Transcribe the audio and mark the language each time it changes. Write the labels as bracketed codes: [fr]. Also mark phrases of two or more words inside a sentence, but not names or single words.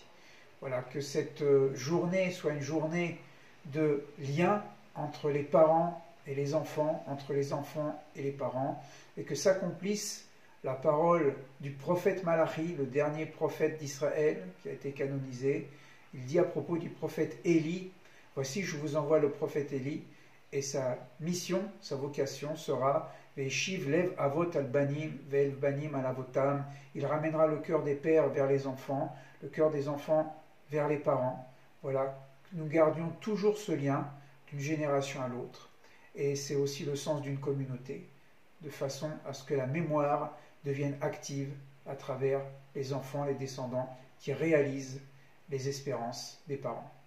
[fr] Voilà, que cette journée soit une journée de lien entre les parents et les enfants, entre les enfants et les parents, et que s'accomplisse la parole du prophète Malachi, le dernier prophète d'Israël qui a été canonisé. Il dit à propos du prophète Élie, « Voici, je vous envoie le prophète Élie, et sa mission, sa vocation sera « [he] והשיב לב אבות על בנים, ואל בנים על אבותם [fr] » Il ramènera le cœur des pères vers les enfants, le cœur des enfants vers les parents. Voilà, nous gardions toujours ce lien d'une génération à l'autre. Et c'est aussi le sens d'une communauté, de façon à ce que la mémoire devienne active à travers les enfants, les descendants, qui réalisent les espérances des parents.